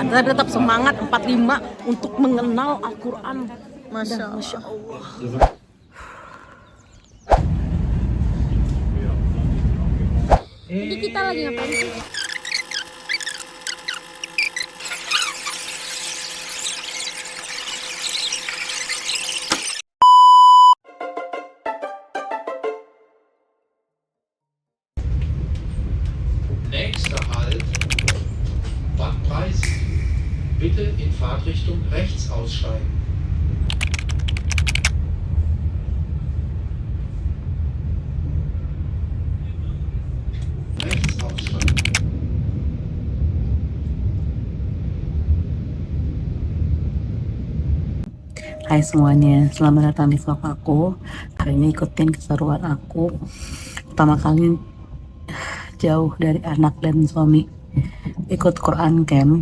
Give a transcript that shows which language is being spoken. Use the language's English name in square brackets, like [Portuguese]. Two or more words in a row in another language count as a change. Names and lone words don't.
[Indonesian] kita tetap semangat 45 untuk mengenal Al-Quran. Masya Masya Allah. Allah. Jadi kita lagi ngapain sih? [German] Nächster Halt, Bad Preis. Bitte in Fahrtrichtung rechts aussteigen. Rechts aussteigen. [Indonesian] Hai semuanya, selamat datang di vlog aku. Hari ini ikutin keseruan aku. Pertama kali jauh dari anak dan suami ikut Quran Camp.